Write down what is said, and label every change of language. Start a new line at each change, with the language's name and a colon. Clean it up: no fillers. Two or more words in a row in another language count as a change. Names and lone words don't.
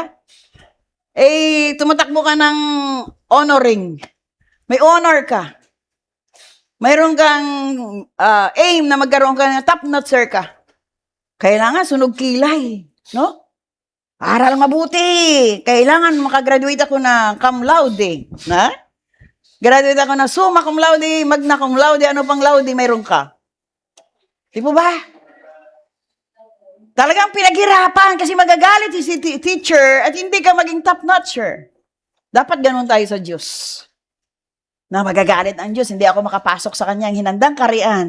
Filipino: Tumatakbo ka ng honoring. May honor ka. Mayroon kang aim na magkaroon ka ng top-notcher ka. Kailangan sunog kilay. No? Aral mabuti. Kailangan makagraduate ako na
Latin: cum laude.
Filipino: Na? Graduate ako na
Latin: summa cum laude, magna cum laude,
Filipino: ano pang laude, mayroon ka. Di po ba? Talagang pinaghirapan kasi magagalit si teacher at hindi ka maging top-notcher. Dapat ganun tayo sa Diyos. Na magagalit ang Diyos, hindi ako makapasok sa kanyang hinandang karian.